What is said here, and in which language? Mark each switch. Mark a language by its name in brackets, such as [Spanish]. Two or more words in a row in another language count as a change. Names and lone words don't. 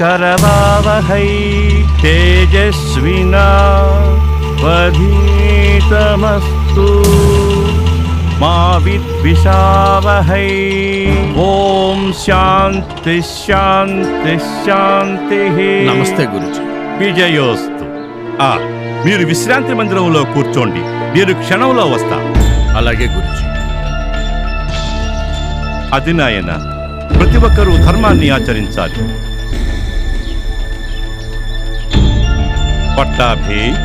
[Sanskrit] करवावहै तेजस्विनावधीतमस्तु मा विद्विषावहै ओम शांति शांति शांति [Telugu] నమస్తే గురుజీ. విజయోస్తు. మీరు విశ్రాంతి మందిరంలో కూర్చోండి, నేను క్షణంలో వస్తా. అలాగే గురుజీ. అది నాయన, ప్రతి ఒక్కరూ ధర్మాన్ని ఆచరించాలి. పట్టాభి.